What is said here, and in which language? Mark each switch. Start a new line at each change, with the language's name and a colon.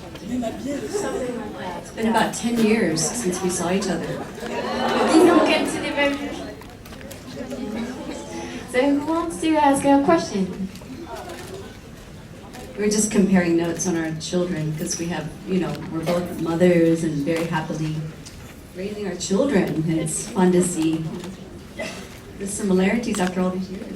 English: It's been about 10 years since we saw each other.
French: 10 ans qu'elle ne s'était pas vue.
English: So who wants to ask a question? We were just comparing notes on our children because we have, we're both mothers and very happily raising our children. And it's fun to see the similarities after all these years.